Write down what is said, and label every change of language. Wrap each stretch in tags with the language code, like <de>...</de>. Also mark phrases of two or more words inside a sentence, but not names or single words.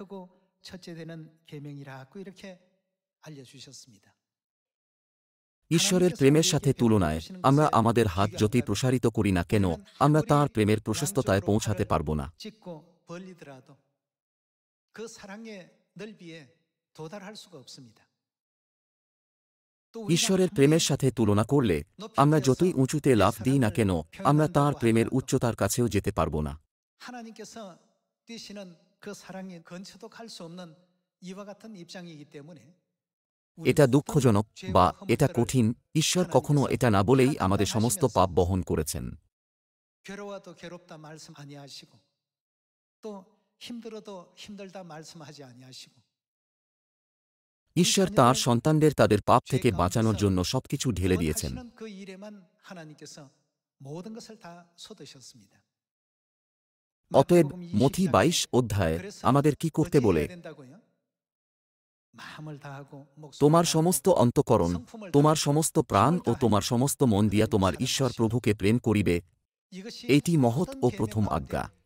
<bn>ঈশ্বরের প্রেমের সাথে তুলনায় আমরা আমাদের হাত যতই প্রসারিত করি না কেন, আমরা তাঁর প্রেমের প্রশস্ততায় পৌঁছাতে পারব না। ঈশ্বরের প্রেমের সাথে তুলনা করলে আমরা যতই উঁচুতে লাফ দিই না কেন, আমরা তাঁর প্রেমের উচ্চতার কাছেও যেতে পারব না।</bn> <ko>하나님께서 뛰시는 그 사랑의 근처도 갈 수 없는 이와 같은 입장이기 때문에</ko> <bn>এটা দুঃখজনক বা এটা কঠিন, ঈশ্বর কখনো এটা না বলেই আমাদের সমস্ত পাপ বহন করেছেন।</bn> <ko>괴로워도 괴롭다 말씀 아니하시고 또 힘들어도 힘들다 말씀하지 아니하시고</ko> <bn>ঈশ্বর তাঁর সন্তানদের তাদের পাপ থেকে বাঁচানোর জন্য সবকিছু ঢেলে দিয়েছেন।</bn> <ko>그 일에만 하나님께서 모든 것을 다 쏟으셨습니다.</ko> <bn>অতএব মথি 22 অধ্যায়ে আমাদের কি করতে বলে? তোমার সমস্ত অন্তঃকরণ, তোমার সমস্ত প্রাণ ও তোমার সমস্ত মন দিয়া তোমার ঈশ্বর প্রভুকে প্রেম করিবে, এইটি মহৎ ও প্রথম আজ্ঞা।</bn>